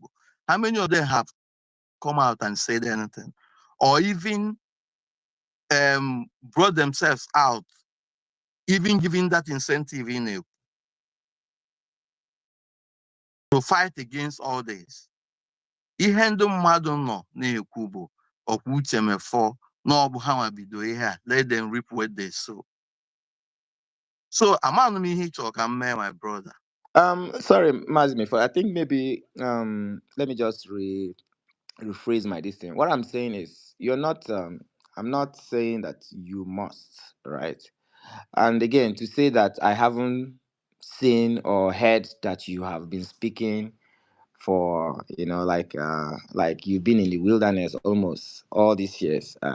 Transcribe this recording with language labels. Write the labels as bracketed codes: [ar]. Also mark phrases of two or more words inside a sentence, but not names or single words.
[en] How many of them have come out and said anything? Or even brought themselves out, even giving that incentive in a, to fight against all this? [ig] Ihe ndị mmadụ nọ na-ekwu bụ ọkwa Uche Mefor na ọ bụ ha nwa bido ihe a, [en] let them reap what they sow. [ig] So amanụ m ihe ịchọ ka m mee, [en] my brother. Sorry, Mazi Mefor. I think maybe let me just rephrase my this thing. What I'm saying is, you're not. I'm not saying that you must, right? And again, to say that I haven't seen or heard that you have been speaking for, like you've been in the wilderness almost all these years.